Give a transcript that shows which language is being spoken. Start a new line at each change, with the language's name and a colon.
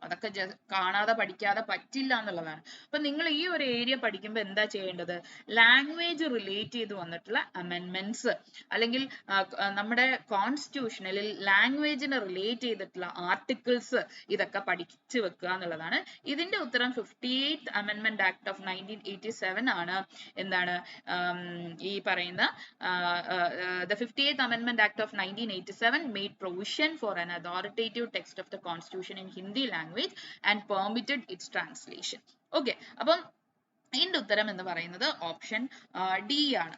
Malayalam: അതൊക്കെ കാണാതെ പഠിക്കാതെ പറ്റില്ല എന്നുള്ളതാണ്. അപ്പൊ നിങ്ങൾ ഈ ഒരു ഏരിയ പഠിക്കുമ്പോൾ എന്താ ചെയ്യേണ്ടത്? ലാംഗ്വേജ് റിലേറ്റ് ചെയ്ത് വന്നിട്ടുള്ള അമെന്റ്മെന്റ്സ് അല്ലെങ്കിൽ നമ്മുടെ കോൺസ്റ്റിറ്റ്യൂഷനിൽ ലാംഗ്വേജിനെ റിലേറ്റ് ചെയ്തിട്ടുള്ള ആർട്ടിക്കിൾസ് ഇതൊക്കെ പഠിച്ചു വെക്കുക എന്നുള്ളതാണ്. ഇതിന്റെ ഉത്തരം 58th അമെന്റ്മെന്റ് ആക്ട് ഓഫ് 1987 ആണ്. എന്താണ് ഈ പറയുന്ന
English: the 58th Amendment Act of 1987 made provision for an authoritative text of the Constitution in Hindi language and permitted its translation.
Malayalam: Okay, അപ്പം ഇതിന്റെ ഉത്തരം എന്ന് പറയുന്നത് ഓപ്ഷൻ ഡി ആണ്.